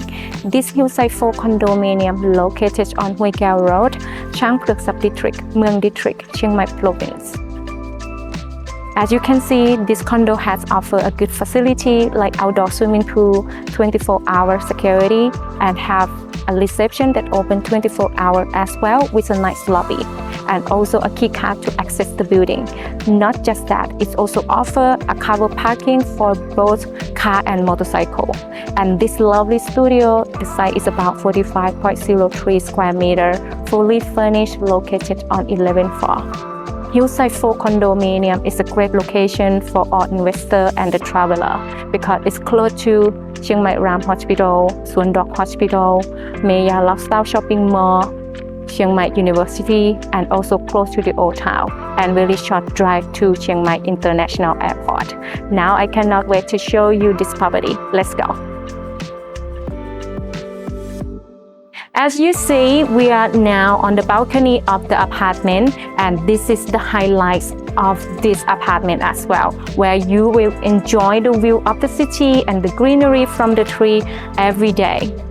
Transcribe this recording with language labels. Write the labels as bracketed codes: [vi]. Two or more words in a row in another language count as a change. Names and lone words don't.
[en] This Hillside 4 condominium located on Hue Keo Road, Chiang Mai Subdistrict, Mueang District, Chiang Mai Province. As you can see, this condo has offered a good facility like outdoor swimming pool, 24-hour security, and have a reception that open 24 hours as well with a nice lobby, and also a key card to access the building. Not just that, it also offers a covered parking for both car and motorcycle. And this lovely studio, the site is about 45.03 square meter, fully furnished, located on 11th floor. Hillside 4 condominium is a great location for all investors and the traveler because it's close to Chiang Mai Ram Hospital, Suan Dok Hospital, Maya Lifestyle Shopping Mall, Chiang Mai University, and also close to the Old Town, and very short drive to Chiang Mai International Airport. Now I cannot wait to show you this property. Let's go. As you see, we are now on the balcony of the apartment, and this is the highlights of this apartment as well, where you will enjoy the view of the city and the greenery from the tree every day.